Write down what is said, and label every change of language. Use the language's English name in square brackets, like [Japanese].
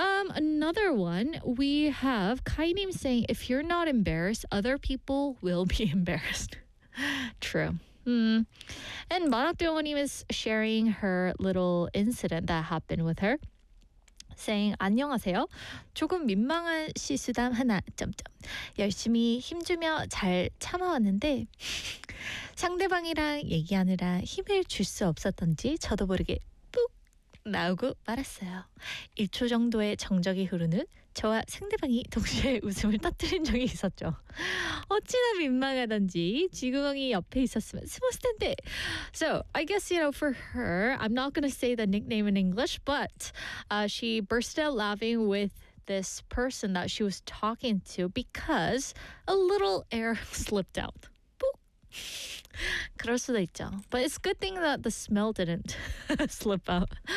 [English] Another one, we have Kainim saying, if you're not embarrassed, other people will be embarrassed. True. And Manakdeonim is sharing her little incident that happened with her. Saying, [Korean] 안녕하세요. 조금 민망한 실수담 하나, 점점. 열심히 힘주며 잘 참아왔는데 상대방이랑 얘기하느라 힘을 줄 수 없었던지 저도 모르게 뿍 나오고 말았어요. 1초 정도의 정적이 흐른 후 저와 상대방이 동시에 웃음을 터뜨린 적이 있었죠. 어찌나 민망하던지 지구멍이 옆에 있었으면 숨었을 텐데. [English] So, I guess, you know, for her, I'm not going to say the nickname in English, but she burst out laughing with this person that she was talking to because a little air slipped out. [Korean] 그럴 수도 있죠. [English] But it's a good thing that the smell didn't slip out.